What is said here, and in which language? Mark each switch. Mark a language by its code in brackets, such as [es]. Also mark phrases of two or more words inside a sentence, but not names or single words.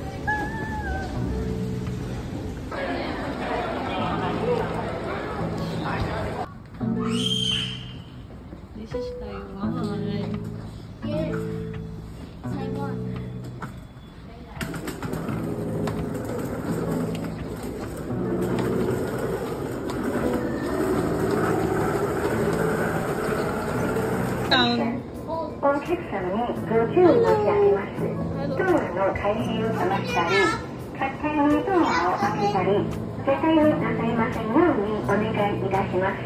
[en] This is Taiwan. Yes. Taiwan. [ja] お客様にご注意申し上げます。ドアの開閉を冷ましたり、勝手にドアを開けたり、絶対になさいませんようにお願いいたします。